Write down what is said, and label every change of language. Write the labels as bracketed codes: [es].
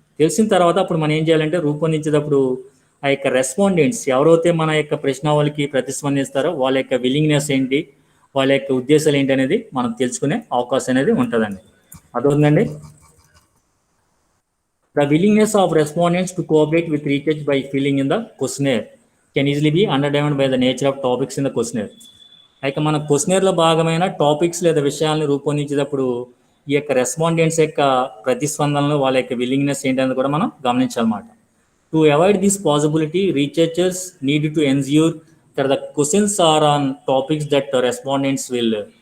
[te] తెలిసిన తర్వాత అప్పుడు మనం ఏం చేయాలంటే రూపొందించేటప్పుడు ఆ యొక్క రెస్పాండెంట్స్ ఎవరైతే మన యొక్క ప్రశ్నావళికి ప్రతిస్పందిస్తారో వాళ్ళ యొక్క విల్లింగ్నెస్ ఏంటి, వాళ్ళ యొక్క ఉద్దేశాలు ఏంటి అనేది మనం తెలుసుకునే అవకాశం అనేది ఉంటుందండి. అదవుతుందండి. [en] The willingness of respondents to cooperate with research by filling in the questionnaire can easily be undermined by the nature of topics in the questionnaire. [te] అయితే మన క్వశ్చనర్లో భాగమైన టాపిక్స్ లేదా విషయాలను రూపొందించేటప్పుడు ఈ యొక్క రెస్పాండెంట్స్ యొక్క ప్రతిస్పందనలు, వాళ్ళ యొక్క విల్లింగ్నెస్ ఏంటనేది కూడా మనం గమనించాలన్నమాట. [en] To avoid this possibility, researchers need to ensure that the questions are on topics that respondents will.